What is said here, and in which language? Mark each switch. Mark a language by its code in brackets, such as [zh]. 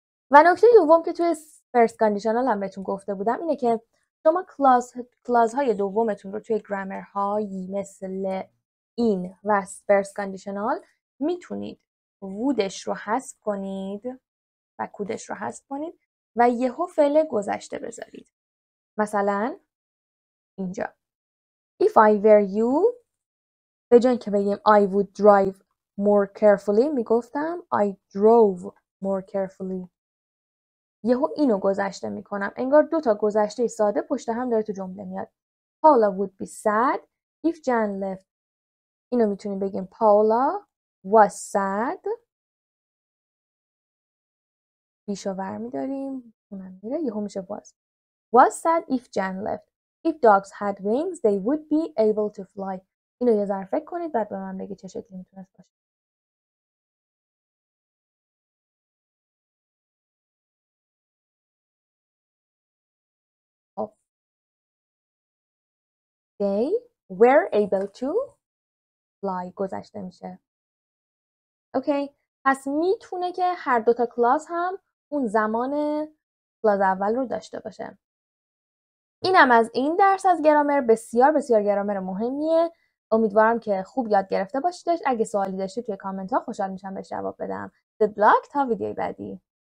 [fa] و نکته دوم که توی first conditional هم بهتون گفته بودم اینه که شما کلاز های دومتون رو توی گرامر هایی مثل این و first conditional میتونید وودش رو حذف کنید و کودش رو حذف کنید و یهو فعل گذشته بذارید. مثلا اینجا [en] if I were you [fa] به جای که بگیم [en] I would drive more carefully [fa] میگفتم [en] I drove more carefully. [fa] یهو اینو گذشته میکنم. انگار دو تا گذشته ساده پشت هم داره تو جمله میاد. [en] Paula would be sad if Jan left. [fa] اینو میتونیم بگیم [en] Paula was sad. [fa] بیشو برمیداریم. اونم میره. یهو میشه [en] was sad if Jan left. If dogs had wings they would be able to fly. [fa] اینو یه ذره فکر کنید بعد به من بگید چه شکلی میتونست باشه. [en] They were able to fly [fa] گذشته میشه. اوکی. پس میتونه که هر دوتا کلاس هم اون زمان کلاس اول رو داشته باشه. اینم از این درس از گرامر. بسیار بسیار گرامر مهمیه. امیدوارم که خوب یاد گرفته باشیدش. اگه سوالی داشتید توی کامنت ها خوشحال میشم بهش جواب بدم. [en] Good luck [fa] تا ویدیوی بعدی.